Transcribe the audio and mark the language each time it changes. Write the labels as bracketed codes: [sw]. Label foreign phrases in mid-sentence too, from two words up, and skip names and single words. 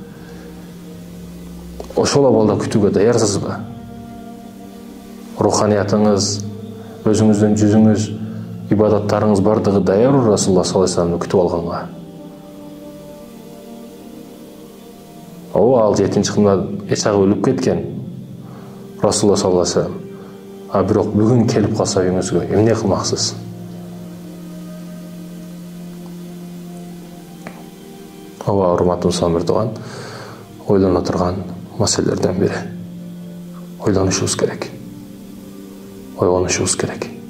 [ky] Ошол абалда күтүүгө даярсызбы? Руханиятыңыз, өзүңүздүн жүзүңүз, ибадаттарыңыз бардыгы даярбы [ar] رسول الله صلى الله عليه وسلم [ky] күтүп алганга? Ал 7-нче кылымда эчагы өлүп кеткен [ar] رسول الله صلى الله عليه وسلم. [ky] А бирок бүгүн келип калса үйүңүзгө эмне кылмаксыз? Ооба, урматтуу Самир туган, ойлоно турган маселелерден бири. Ойлонушубуз керек. Ойгонушубуз керек.